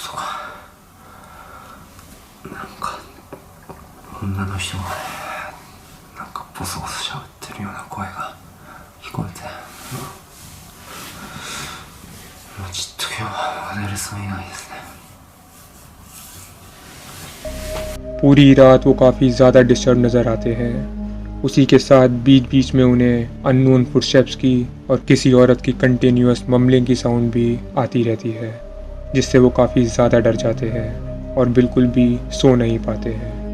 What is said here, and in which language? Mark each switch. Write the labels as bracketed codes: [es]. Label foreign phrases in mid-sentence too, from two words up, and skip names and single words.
[ja] かなんか女の人がねなんかボソボソ喋ってるような声が聞こえて、もうちょっと今日は寝れそうにないですね。 [hi] पूरी रात वो काफ़ी ज़्यादा डिस्टर्ब नज़र आते हैं। उसी के साथ बीच बीच में उन्हें [en] unknown footsteps [hi] की और किसी औरत की [en] continuous mumbling [hi] की साउंड भी आती रहती है, जिससे वो काफ़ी ज़्यादा डर जाते हैं और बिल्कुल भी सो नहीं पाते हैं।